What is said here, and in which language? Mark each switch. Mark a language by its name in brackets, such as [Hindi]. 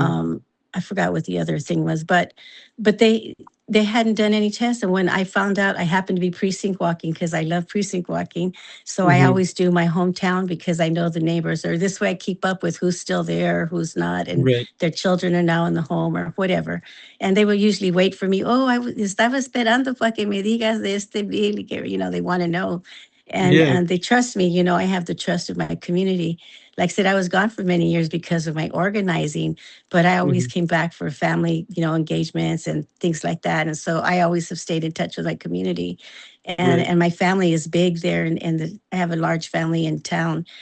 [English] um, I forgot what the other thing was, but they hadn't done any tests. And when I found out, I happened to be precinct walking, because I love precinct walking. So I Hmm. always do my hometown, because I know the neighbors, or this way I keep up with who's still there, who's not, and Right. their children are now in the home or whatever. And they will usually wait for me. [Spanish] Oh, estaba esperando para que me digas de este bill. [English] They want to know. And Yeah. they trust me. I have the trust of my community. like I said, I was gone for many years because of my organizing, but I always Hmm. came back for family, engagements and things like that. And so I always have stayed in touch with my community. And Right. and my family is big there, and I have a large family in town.